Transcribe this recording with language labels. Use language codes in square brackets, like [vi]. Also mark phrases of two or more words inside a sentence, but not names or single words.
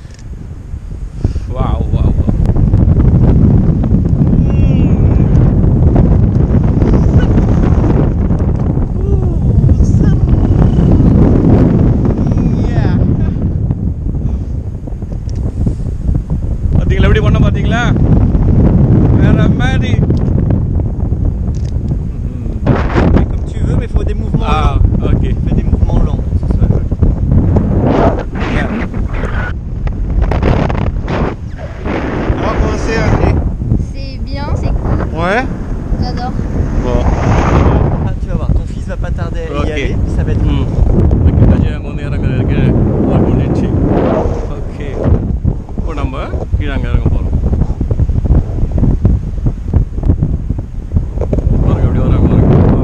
[ta] வாவ் வாவ் வாவ். பாத்தீங்களா எப்படி பண்ண பாத்தீங்களா? வேற மாதிரி. [fr] Fais comme tu veux, mais il faut des mouvements Ah, lents. ok. Fais des mouvements lents pour que ce soit joli. Alors comment c'est, André? C'est bien, c'est cool, Ouais. j'adore. Bon. Ah, tu vas voir, ton fils va pas tarder à Ok. y aller, ça va être [ta] ம் ஓகே கஜா அங்கே வந்து இறங்குறதுக்கு ஒர்க் பண்ணிடுச்சு. ஓகே இப்போ நம்ம கீழே அங்கே இறங்க போகிறோம். பாருங்க எப்படி வராங்க பாருங்க.